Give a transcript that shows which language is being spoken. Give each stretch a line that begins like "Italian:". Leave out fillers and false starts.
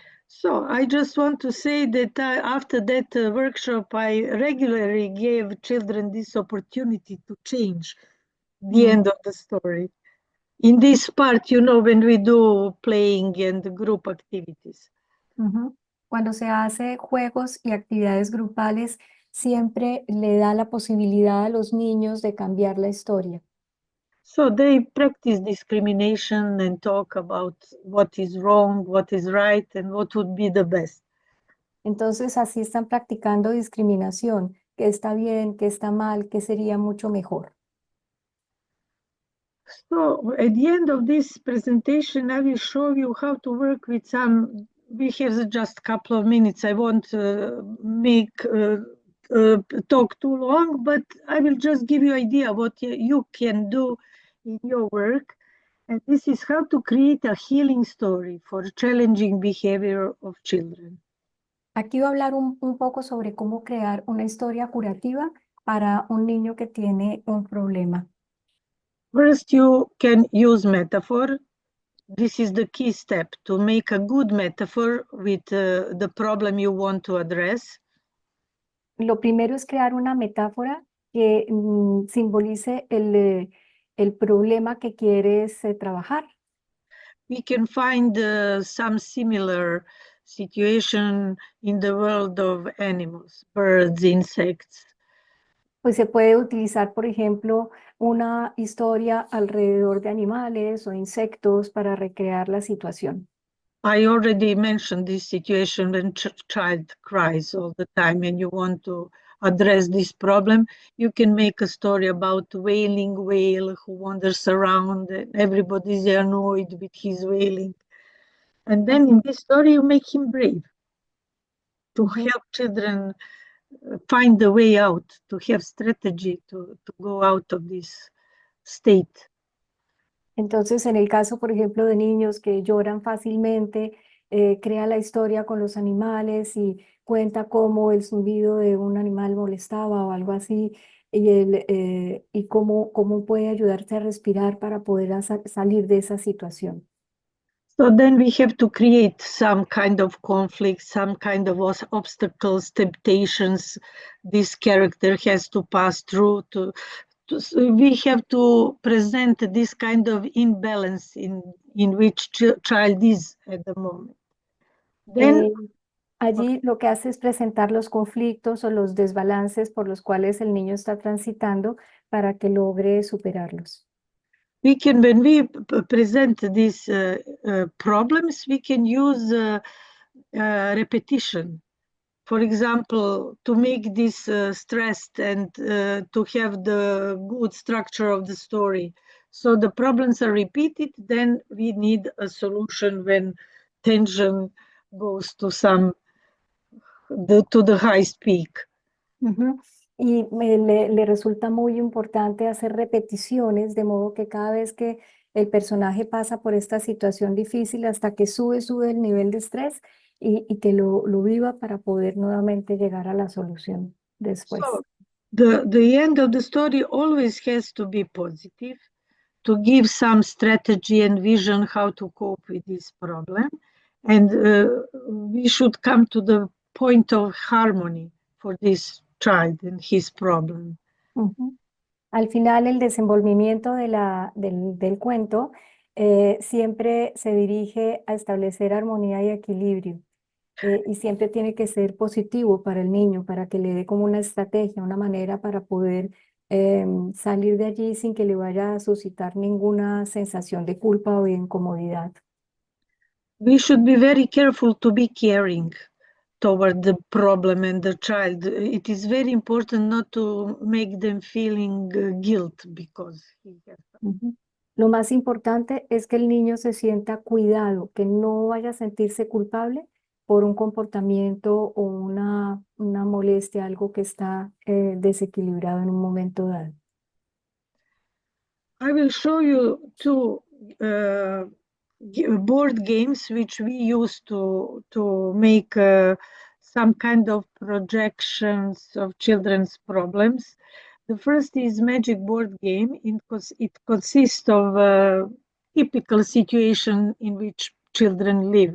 English: So I just want to say that after that workshop, I regularly gave children this opportunity to change the Mm, end of the story. In this part, you know, when we do playing and group activities. ujú.
Spanish: Cuando se hace juegos y actividades grupales, siempre le da la posibilidad a los niños de cambiar la historia.
English: So they practice discrimination and talk about what is wrong, what is right, and what would be the best.
Spanish: Entonces, así están practicando discriminación, qué está bien, qué está mal, qué sería mucho mejor.
English: So at the end of this presentation, I will show you how to work with some. We have just a couple of minutes. I won't make talk too long, but I will just give you idea what you can do in your work. And this is how to create a healing story for challenging behavior of children.
Spanish: Aquí voy a hablar un poco sobre cómo crear una historia curativa para un niño que tiene un problema.
English: First, you can use metaphor. This is the key step to make a good metaphor with the problem you want to address.
Spanish: Lo primero es crear una metáfora que simbolice el problema que quieres trabajar.
English: We can find some similar situation in the world of animals, birds, insects.
Spanish: Pues se puede utilizar, por ejemplo, una historia alrededor de animales o insectos para recrear la situación.
English: I already mentioned this situation when child cries all the time and you want to address this problem. You can make a story about wailing whale who wanders around and everybody's annoyed with his wailing. And then in this story, you make him brave to Ujú. help children find the way out, to have strategy to go out of this state.
Spanish: Entonces, en el caso, por ejemplo, de niños que lloran fácilmente, crea la historia con los animales y cuenta cómo el zumbido de un animal molestaba o algo así, y cómo puede ayudarte a respirar para poder salir de esa situación.
English: So then we have to create some kind of conflict, some kind of obstacles, temptations this character has to pass through so we have to present this kind of imbalance in which child is at the moment. Then
Spanish: Eh, Allí lo que hace es presentar los conflictos o los desbalances por los cuales el niño está transitando para que logre superarlos.
English: we can, when we present these problems, we can use repetition. For example, to make this stressed and to have the good structure of the story. So the problems are repeated, then we need a solution when tension goes to to the highest peak. Ujú.
Spanish: Y le resulta muy importante hacer repeticiones, de modo que cada vez que el personaje pasa por esta situación difícil, hasta que sube el nivel de estrés y que lo viva para poder nuevamente llegar a la solución después.
English: So the end of the story always has to be positive, to give some strategy and vision how to cope with this problem. And we should come to the point of harmony for this child and his problem. Ujú.
Spanish: Al final, el desenvolvimiento del cuento siempre se dirige a establecer armonía y equilibrio. Y siempre tiene que ser positivo para el niño, para que le dé como una estrategia, una manera para poder salir de allí sin que le vaya a suscitar ninguna sensación de culpa o de incomodidad.
English: We should be very careful to be caring toward the problem and the child. It is very important not to make them feeling guilt because he has. Ujú.
Spanish: Lo más importante es que el niño se sienta cuidado, que no vaya a sentirse culpable por un comportamiento o una molestia, algo que está desequilibrado en un momento dado.
English: I will show you two board games which we use to make some kind of projections of children's problems. The first is Magic Board Game. It consists of a typical situation in which children live.